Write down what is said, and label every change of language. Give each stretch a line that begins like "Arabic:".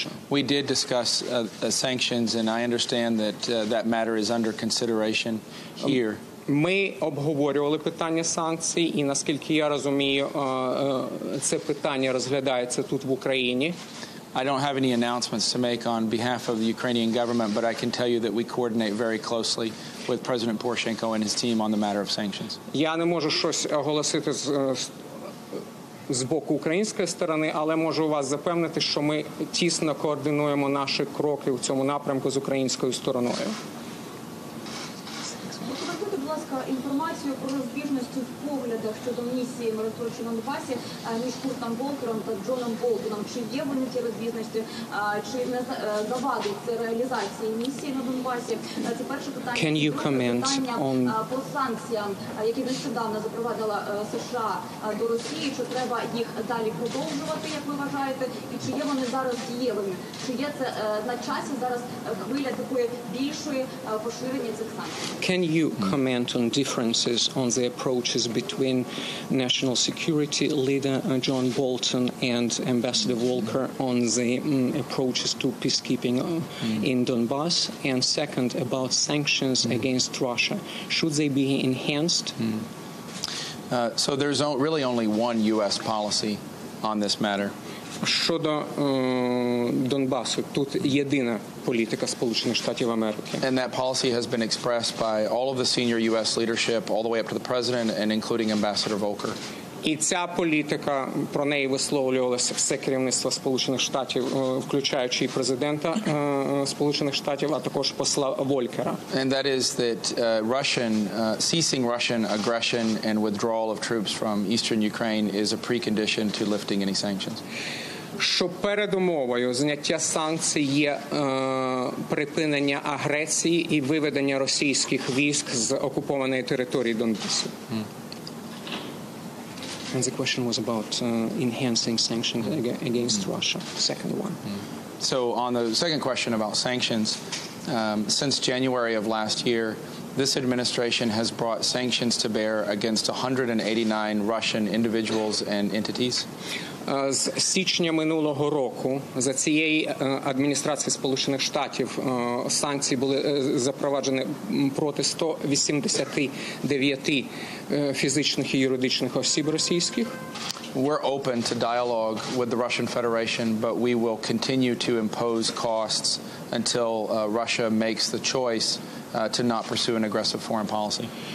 English: We did discuss sanctions, and I understand that that matter is under consideration here.
Ukrainian: Ми обговорювали питання санкцій, і наскільки я розумію, це питання розглядається тут в Україні.
English: I don't have any announcements to make on behalf of the Ukrainian government, but I can tell you that we coordinate very closely with President Poroshenko and his team on the matter of sanctions.
Ukrainian: Я не можу щось оголосити з боку української сторони, але можу вас запевнити, що ми тісно координуємо наші кроки в цьому напрямку з українською стороною. Прокоментуйте, будь ласка, інформацію про розбіжності в поглядах щодо місії миротворчої на Донбасі між Куртом Волкером та Джоном Болтоном. Чи є вони ті розбіжності, чи не завадить це реалізації місії на Донбасі? Це перше питання.
English: Can you comment on
Ukrainian: по санкціям, які нещодавно запровадила США до Росії, чи треба їх далі продовжувати, як ви вважаєте, і чи є вони зараз дієвими? Чи є це на часі зараз хвиля такої більшої поширення цих санкцій?
English: Can you comment on differences on the approaches between national security leader John Bolton and Ambassador Volker on the approaches to peacekeeping in Donbass? And second, about sanctions against Russia. Should they be enhanced? So there's really only one U.S. policy on this matter.
Ukrainian: Щодо Донбасу, тут єдина політика Сполучених Штатів Америки.
English: And that policy has been expressed by all of the senior U.S. leadership, all the way up to the president, and including Ambassador Volker.
Ukrainian: І ця політика, про неї висловлювалося все керівництво Сполучених Штатів, включаючи і президента Сполучених Штатів, а також посла Волкера.
English: And that is that ceasing Russian aggression and withdrawal of troops from eastern Ukraine is a precondition to lifting any sanctions.
Ukrainian: Що передумовою зняття санкцій є припинення агресії і виведення російських військ з окупованої території Донбасу.
English: And the question was about enhancing sanctions against Russia, second one. So on the second question about sanctions, since January of last year, this administration has brought sanctions to bear against 189 Russian individuals and entities.
Ukrainian: З січня минулого року за цієї адміністрації Сполучених Штатів санкції були запроваджені проти 189 фізичних і юридичних осіб російських.
English: We're open to dialogue with the Russian Federation, but we will continue to impose costs until Russia makes the choice to not pursue an aggressive foreign policy.